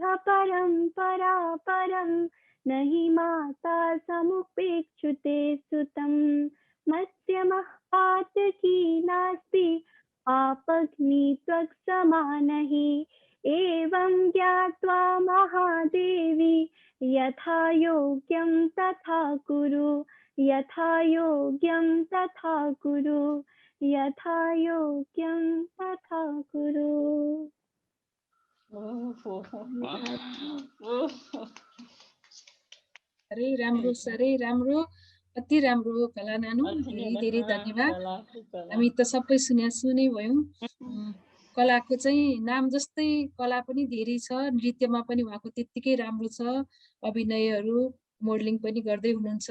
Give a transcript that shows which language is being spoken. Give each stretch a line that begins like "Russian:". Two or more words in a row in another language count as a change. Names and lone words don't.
Sanskrit: परम्परा परं न हि माता समुपेक्षुते सुतं मध्यमः पातकी नास्ति आपग्नि त्वक्समानहि एवं ज्ञात्वा महादेवी यथा योग्यं तथा कुरु यथा योग्यं तथा कुरु यथा योग्यं तथा कुरु।
Nepali: साह्रै राम्रो साह्रै राम्रो अति राम्रो कला नानु धेरै धेरै धन्यवाद। हामी त सबै सुनै भयौँ। कलाको चाहिँ नाम जस्तै कला पनि धेरै छ, नृत्यमा पनि उहाँको त्यत्तिकै राम्रो छ, अभिनयहरू मोडलिङ पनि गर्दै हुनुहुन्छ।